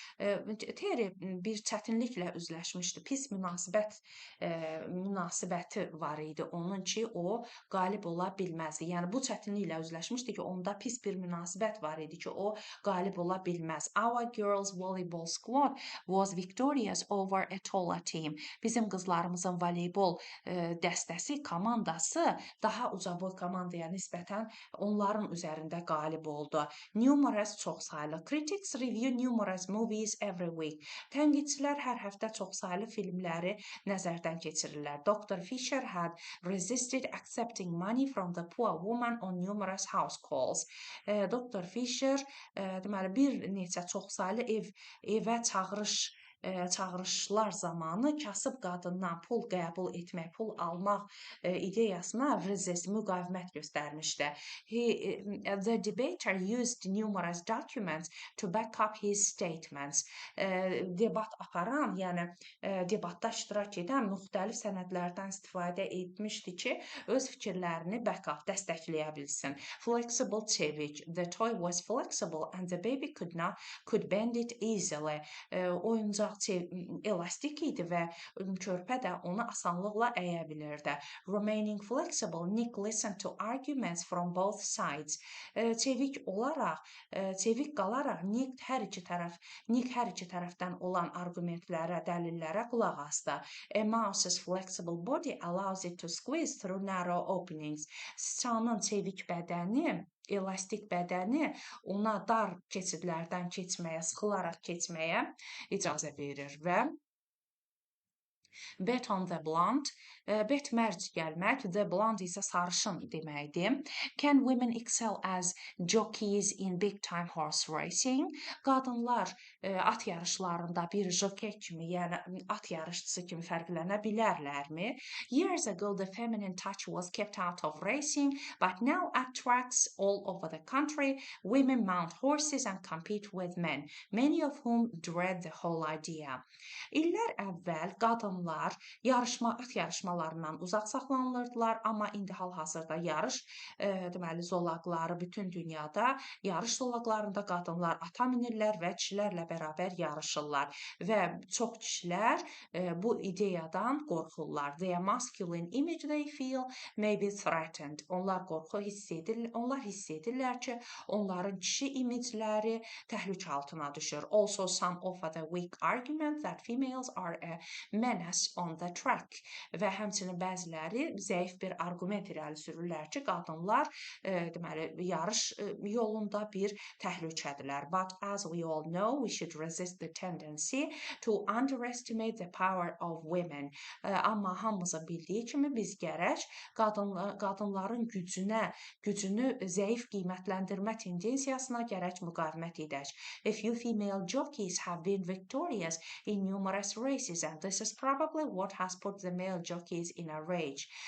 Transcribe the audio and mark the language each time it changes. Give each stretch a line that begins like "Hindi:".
Azerbaijani: Terry bir çətinliklə üzləşmişdi. Pis münasibəti var idi onun ki, o qalib ola bilməzdi. Yəni bu çətinliklə üzləşmişdi ki, onda pis bir münasibət var idi ki, o qalib ola bilməz.
English: Our girls volleyball squad was victorious over a taller team.
Azerbaijani: Bizim qızlarımızın voleybol dəstəsi, komandası daha ucaboy komandaya nisbətən onların üzərində qalib oldu.
English: Numerous çoxsaylı. Critics review numerous movies every week.
Azerbaijani: Tənqidçilər hər həftə çoxsaylı filmləri nəzərdən keçirirlər.
English: Dr. Fisher had resisted accepting money from the poor woman on numerous house calls. Dr.
Azerbaijani: Fisher deməli bir neçə çoxsaylı evə çağırışlar zamanı kasıb qadından pul qəbul etmək, pul almaq ideyasına müqavimət göstərmişdi.
English: The debater used numerous documents to back up his statements.
Azerbaijani: Debat aparan, yəni debatda iştirak edən müxtəlif sənədlərdən istifadə etmişdi ki, öz fikirlərini
English: back up,
Azerbaijani: dəstəkləyə bilsin.
English: Flexible çevik. The toy was flexible and the baby could bend it easily.
Azerbaijani: Oyuncaq ancaq elastik idi və körpə də onu asanlıqla əyə bilirdi.
English: Remaining flexible, Nick listened to arguments from both sides.
Azerbaijani: Çevik qalaraq Nick hər iki tərəfdən olan arqumentlərə, dəlillərə qulaq asdı.
English: A mouse's flexible body allows it to squeeze through narrow openings.
Azerbaijani: Siçanın çevik bədəni, elastik bədəni ona dar keçidlərdən keçməyə, sıxılaraq keçməyə icazə verir və
English: bet on the blonde,
Azerbaijani: bet mərc gəlmək,
English: the blonde
Azerbaijani: isə sarışın deməkdir.
English: Can women excel as jockeys in big time horse racing?
Azerbaijani: Qadınlar at yarışlarında bir jokey kimi, yəni at yarışçısı kimi fərqlənə bilərlərmi?
English: Years ago the feminine touch was kept out of racing, but now at tracks all over the country, women mount horses and compete with men, many of whom dread the whole idea.
Azerbaijani: İllər əvvəl qadınlar at yarışmalarından uzaq saxlanılırdılar, amma indi hal-hazırda deməli zolaqları bütün dünyada yarış zolaqlarında qadınlar ata minirlər və kişilərlə bərabər yarışırlar və çox kişilər bu ideyadan qorxurlar.
English: Their masculine image they feel may be threatened.
Azerbaijani: Onlar hiss edirlər ki, onların kişi imicləri təhlükə altına düşür.
English: Also some offer the weak argument that females are a menace on the track.
Azerbaijani: Və həmçinin bəziləri zəif bir arqument irəli sürürlər ki, qadınlar deməli yarış yolunda bir təhlükədirlər.
English: But as we all know, we should resist the tendency to underestimate the power of women.
Azerbaijani: Amma hamımızın bildiyi kimi biz gərək qadınların gücünü zəif qiymətləndirmə tendensiyasına gərək müqavimət edək.
English: A few female jockeys have been victorious in numerous races and this is probably what has put the male jockeys in a rage.